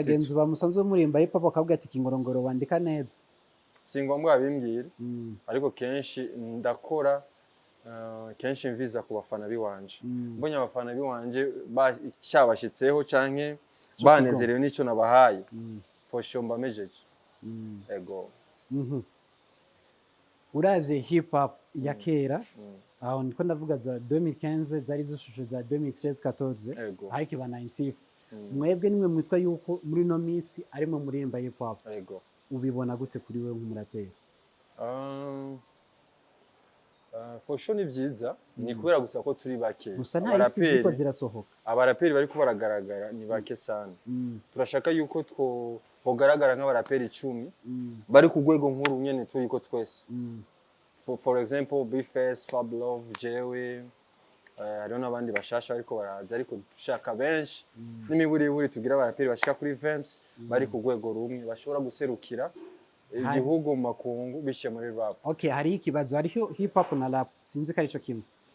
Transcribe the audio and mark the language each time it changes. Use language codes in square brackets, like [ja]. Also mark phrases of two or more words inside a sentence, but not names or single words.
[rn] Bagenzi bamusanzwe murimba hip hop akavuga ati KINGORONGORO wandika neza. Singombwa bimbwira ariko kenshi ndakora kenshi mviza ku bafana biwanje. Mbonye abafana biwanje cyabashitseho canke banezerewe nico nabahaye [en] for sure [rn] mbamejeje. Ego. Uraze hip hop ya kera aho niko ndavuga za 2015 zari zishusho za 2013-14 ariko ba 90 mwebwe nimwe mwitwa yuko muri no minsi arimo murimba hip hop. Ego. Ubibona gute kuri wewe nk'umuraperi? [en] For sure [rn] ni vyiza ni kubera gusa ko turi bake. Abaraperi ko zirasohoka. Abaraperi bari ko baragaragara ni bake sana. Turashaka yuko hogaragara nk'abaraperi 10 bari ku rwego nkuru nyene turi ko twese. [en] For example [rn] Bface, Fab Love, Jewe hariho n'abandi bashasha ariko baraza ariko dushaka benshi n'imiburi tugira abaraperi bashika kuri 20 bari ku rwego rumwe bashobora guserukira igihugu makungu bishe muri rap. Okay, hari ikibazo hariho hip hop na rap sinzi ko arico kimwe.